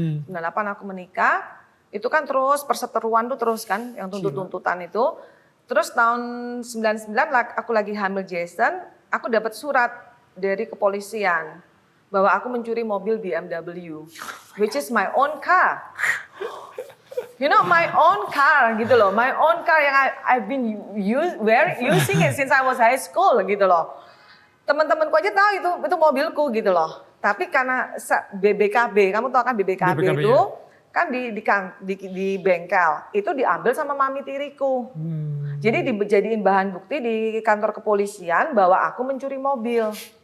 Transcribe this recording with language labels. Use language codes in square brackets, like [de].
[id] 98 aku menikah. Itu kan terus perseteruan tuh terus kan yang tuntut-tuntutan itu. Terus tahun 99 aku lagi hamil Jason, aku dapat surat dari kepolisian bahwa aku mencuri mobil BMW, [en] which is my own car. You know, my own car [id] gitu loh, [en] my own car [id] yang [en] I've been using it since I was high school [id] gitu loh. Teman-temanku aja tahu itu mobilku gitu loh. Tapi karena BBKB, kamu tahu kan BBKB itu kan di bengkel, itu diambil sama mami tiriku. Jadi dijadiin bahan bukti di kantor kepolisian bahwa aku mencuri mobil.